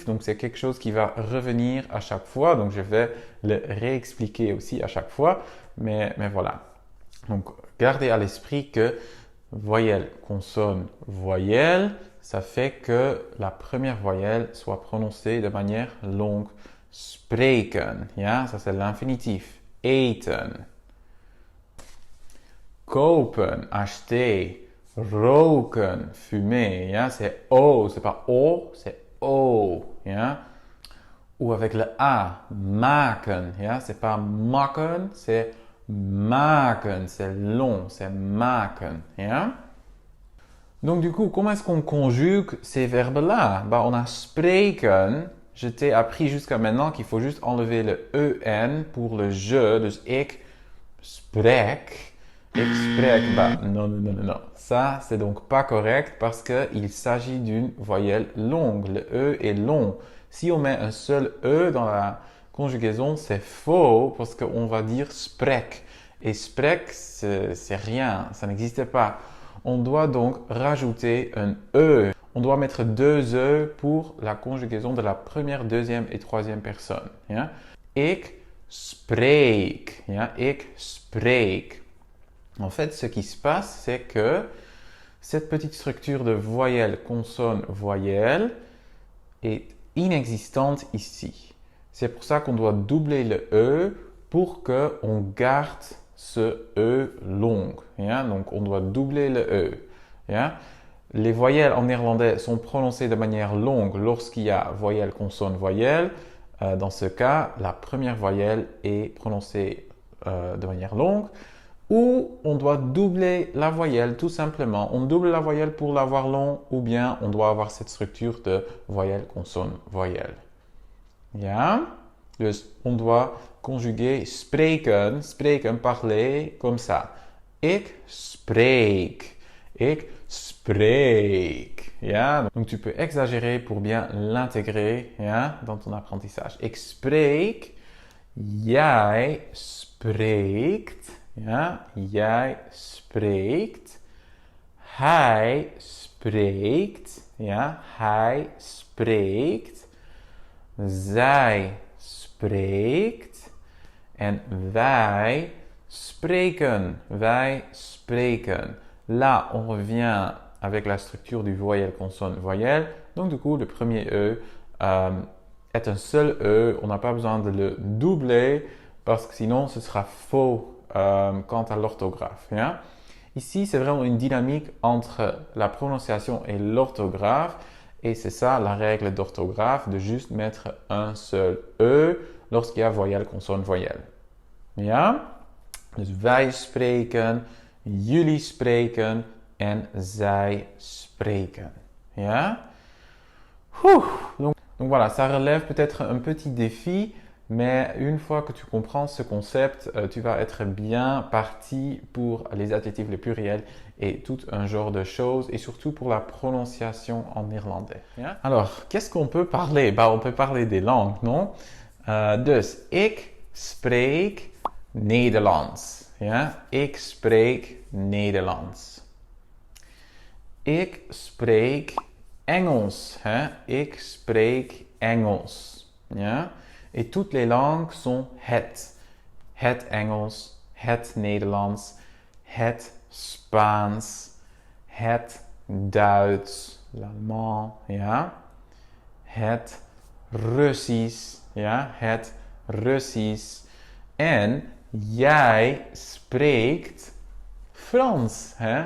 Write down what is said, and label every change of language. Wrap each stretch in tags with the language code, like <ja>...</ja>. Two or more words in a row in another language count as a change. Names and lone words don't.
<fr>Donc, c'est quelque chose qui va revenir à chaque fois. Donc, je vais le réexpliquer aussi à chaque fois. Mais voilà. Donc, gardez à l'esprit que voyelle, consonne, voyelle, ça fait que la première voyelle soit prononcée de manière longue.</fr> <nl>Spreken. Ja?</nl> <fr>Ça, c'est l'infinitif.</fr> <nl>Eten. Kopen, acheter. Roken,</nl> <fr>fumer, ja? C'est O, c'est pas O, c'est O. Ja? Ou avec le A,</fr> <nl>maken, ja?</nl> <fr>C'est pas maken, c'est maken, c'est long, c'est maken.</fr> <nl>Ja?</nl> <fr>Donc du coup, comment est-ce qu'on conjugue ces verbes-là? Bah, on a spreken. Je t'ai appris jusqu'à maintenant qu'il faut juste enlever le EN pour le je,</fr> <nl>dus ik spreek. Ik spreek,</nl> <fr>bah, non. Ça, c'est donc pas correct parce qu'il s'agit d'une voyelle longue. Le E est long. Si on met un seul E dans la conjugaison, c'est faux parce qu'on va dire spreek. Et spreek, c'est rien, ça n'existe pas. On doit donc rajouter un E. On doit mettre deux E pour la conjugaison de la première, deuxième et troisième personne.</fr> <nl>Ja? Ik spreek. Ja? Ik spreek.</nl> <fr>En fait, ce qui se passe, c'est que cette petite structure de voyelle, consonne, voyelle est inexistante ici. C'est pour ça qu'on doit doubler le E pour qu'on garde ce E long. Ja? Donc, on doit doubler le E. Ja? Les voyelles en néerlandais sont prononcées de manière longue lorsqu'il y a voyelle, consonne, voyelle. Dans ce cas, la première voyelle est prononcée de manière longue. Ou on doit doubler la voyelle tout simplement. On double la voyelle pour l'avoir long ou bien on doit avoir cette structure de voyelle, consonne, voyelle.</fr> <nl>Ja? Dus</nl> <fr>on doit conjuguer spreken, spreken, parler, comme ça.</fr> <nl>Ik spreek. Ik spreek. Ja?</nl> <fr>Donc tu peux exagérer pour bien l'intégrer, ja, dans ton apprentissage.</fr> <nl>Ik spreek. Jij spreekt. Ja, jij spreekt. Hij spreekt. Ja, hij spreekt. Zij spreekt. En wij spreken. Wij spreken.</nl> <fr>Là, on revient avec la structure du voyelle, consonne, voyelle. Donc, du coup, le premier E est un seul E. On n'a pas besoin de le doubler parce que sinon, ce sera faux. Quant à l'orthographe. Ja? Ici, c'est vraiment une dynamique entre la prononciation et l'orthographe. Et c'est ça la règle d'orthographe, de juste mettre un seul E lorsqu'il y a voyelle, consonne, voyelle.</fr> <nl>Ja? Dus wij spreken, jullie spreken en zij spreken. Ja?</nl> <fr>Donc voilà, ça relève peut-être un petit défi. Mais une fois que tu comprends ce concept, tu vas être bien parti pour les adjectifs, les pluriels et tout un genre de choses et surtout pour la prononciation en néerlandais.</fr> <nl>Ja?</nl> <fr>Alors, qu'est-ce qu'on peut parler? On peut parler des langues, non?</fr> <nl>Dus, ik spreek Nederlands. Ja? Ik spreek Nederlands. Ik spreek Engels. Hè? Ik spreek Engels. Ja?</nl> <fr>Et toutes les langues sont het.</fr> <nl>Het Engels, het Nederlands, het Spaans, het Duits, l'allemand, ja. Het Russisch, ja. Het Russisch. En jij spreekt Frans, hè.</nl>